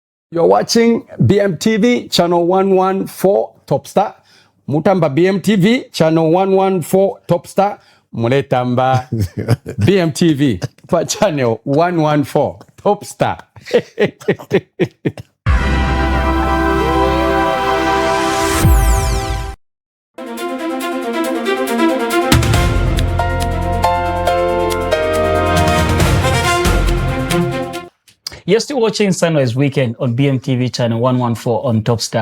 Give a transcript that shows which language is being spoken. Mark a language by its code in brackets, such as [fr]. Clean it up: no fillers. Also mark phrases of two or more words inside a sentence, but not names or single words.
[en] You're watching BMTV channel 114 Top Star. [bem] Mutamba BMTV channel 114 Top Star. Muletamba BMTV pa channel 114 Top Star. [en] You're still watching Sunrise Weekend on BMTV channel 114 on Top Star.